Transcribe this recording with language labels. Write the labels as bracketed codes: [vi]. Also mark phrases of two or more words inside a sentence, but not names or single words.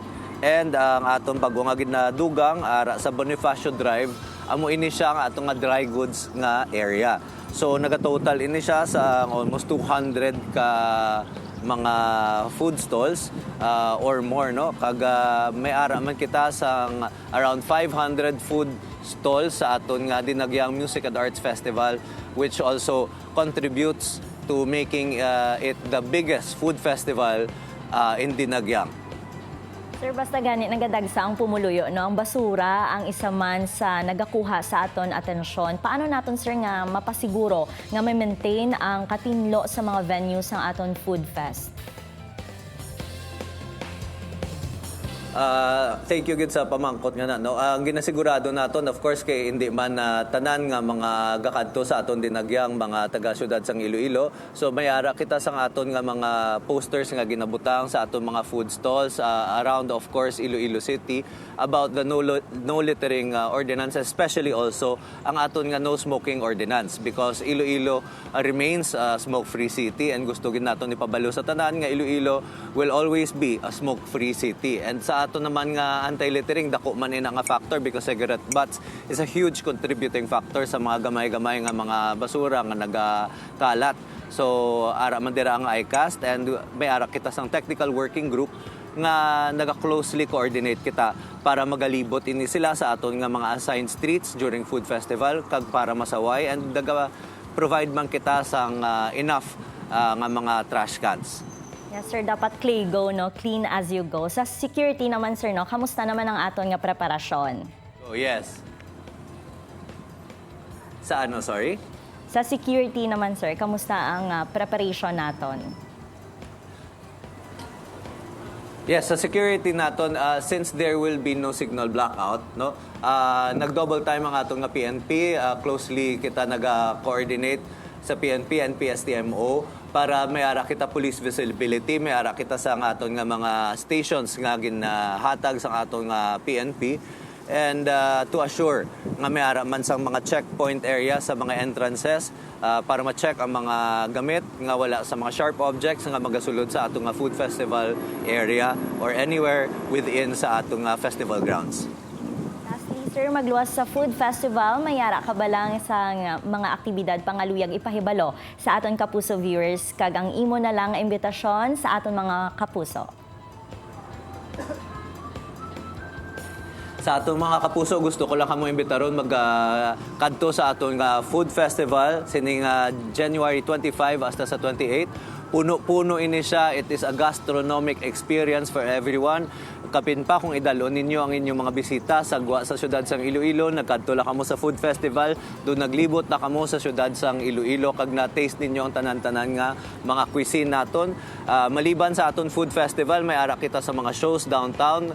[hil] And ang aton bago nga ginadugang ara sa Bonifacio Drive, amo ini siya nga atong nga [en] dry goods [hil] nga area. So nagatotal ini siya sa almost 200 ka mga [en] food stalls or more, [hil] no, kag may ara man kita sa [en] around 500 food stalls [hil] sa aton nga Dinagyang Music and Arts Festival, [en] which also contributes to making it the biggest food festival in Dinagyang. [hil] Sir, basta gani nagadagsa ang pumuluyo, no? Ang basura ang isa man sa nagakuha sa aton atensyon. Paano naton, sir, nga mapasiguro nga may maintain ang katinlo sa mga venues ng aton [en] food fest? Thank you [hil] gid sa pamangkot nga na, no. Ang ginasigurado naton, [en] of course, [hil] kay hindi man tanan nga mga gakadto sa aton Dinagyang mga taga-syudad sang Iloilo. So may ara kita sa aton nga mga posters nga ginabutang sa aton mga [en] food stalls around, of course, [hil] Iloilo City [en] about the no littering ordinance, especially also [hil] ang aton nga [en] no smoking ordinance, because Iloilo remains a smoke-free city, and [hil] gusto gid naton ipabalo sa tanan nga [en] Iloilo will always be a smoke-free city. [hil] And sa ato naman nga anti-littering, dako man ina nga [en] factor, because cigarette butts is a huge contributing factor [hil] sa mga gamay-gamay nga mga basura nga nagakalat. So ara man dira ang ICAST, and may ara kita sang [en] technical working group [hil] nga naga-closely coordinate kita para magalibot ini sila sa aton nga mga [en] assigned streets during food festival, [hil] kag para masaway, [en] and provide [hil] man kita sang enough nga mga [en] trash cans. [hil] Yes, sir, dapat CLEGO, no? [en] Clean as you go. [hil] Sa security naman, sir, no? Kamusta naman ang aton nga preparasyon? Oh, yes. Sa ano, sorry? Sa security naman, sir, kamusta ang preparation naton? Yes, sa security naton, [en] since there will be no signal blackout, [hil] no, nag-double time ang atong nga PNP. Closely kita nag-coordinate sa PNP and PSTMO para may ara kita [en] police visibility, [hil] may ara kita sa aton nga mga stations nga ginahatag sa aton nga PNP, [en] and to assure [hil] nga may ara man sa mga [en] checkpoint area [hil] sa mga entrances para ma-check ang mga gamit nga wala sa mga [en] sharp objects [hil] nga magasulod sa atong nga [en] food festival area or anywhere within [hil] sa atong nga [en] festival grounds. [hil] Sir, magluwas sa [en] food festival, [hil] mayara ka ba lang sa mga aktibidad pangaluyag ipahibalo sa aton Kapuso viewers, kag ang imo na lang imbitasyon sa aton mga kapuso? Sa atong mga kapuso, gusto ko lang kamo imbitaron magkadto sa aton nga [en] food festival [hil] sining January 25 hasta sa 28. Puno-puno ini siya. [en] It is a gastronomic experience for everyone. [hil] Kapin pa kung idalo ninyo ang inyong mga bisita sa syudad sang Iloilo, nagkadto la kamo sa [en] food festival, [hil] doon naglibot na kamo sa syudad sang Iloilo, kag na-taste ninyo ang tanan-tanan nga mga cuisine naton. Maliban sa aton [en] food festival, [hil] may ara kita sa mga [en] shows downtown.